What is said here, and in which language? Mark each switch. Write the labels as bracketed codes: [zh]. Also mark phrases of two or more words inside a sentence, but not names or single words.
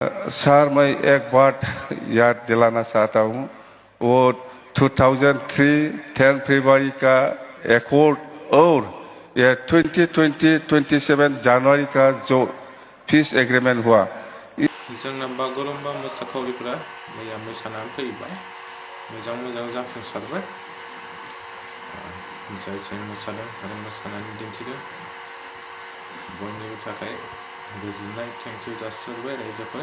[hi] सर, मैं एक बात याद दिलाना चाहता हूँ। वो 2003 10 फरवरी का एकॉर्ड और ये 2027 जनवरी का जो [en] peace agreement [hi] हुआ। [brx] जोंना बागुरुम्बा मोसाखावरिफोरा मैया मोसानानै फैबाय, मोजां जाफुंसारबाय। जाय मोसादों आरो मोसानानै दिन्थिदों बयनिबो थाखाय गोजोननाय [en] thank you [brx] जासिहरबाय रायजोफोर।